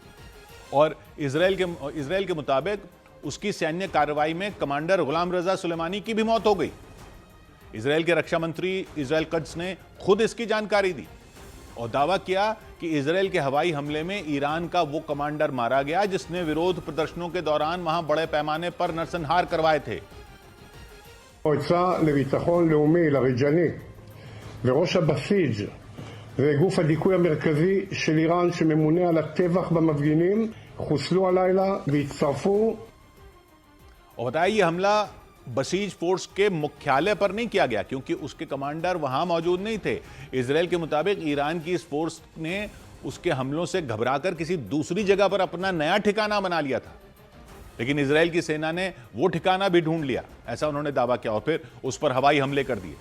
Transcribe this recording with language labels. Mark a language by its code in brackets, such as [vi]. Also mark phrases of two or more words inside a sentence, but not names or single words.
[hi] और इजराइल के मुताबिक उसकी सैन्य कार्रवाई में कमांडर गुलाम रजा सुलेमानी की भी मौत हो गई। इजराइल के रक्षा मंत्री इजराइल कद्स ने खुद इसकी जानकारी दी और दावा किया कि इजराइल के हवाई हमले में ईरान का वो कमांडर मारा गया जिसने विरोध प्रदर्शनों के दौरान वहां बड़े पैमाने पर नरसंहार करवाए थे। [he] המועצה לביטחון לאומי, לרג'ני, וראש הבסיג' וגוף הדיכוי המרכזי של איראן שממונה על הטבח במפגינים חוסלו הלילה והצטרפו। [hi] और बताया ये हमला बसीज फोर्स के मुख्यालय पर नहीं किया गया क्योंकि उसके कमांडर वहां मौजूद नहीं थे। इजराइल के मुताबिक ईरान की इस फोर्स ने उसके हमलों से घबराकर किसी दूसरी जगह पर अपना नया ठिकाना बना लिया था, लेकिन इजराइल की सेना ने वो ठिकाना भी ढूंढ लिया, ऐसा उन्होंने दावा किया और फिर उस पर हवाई हमले कर दिए।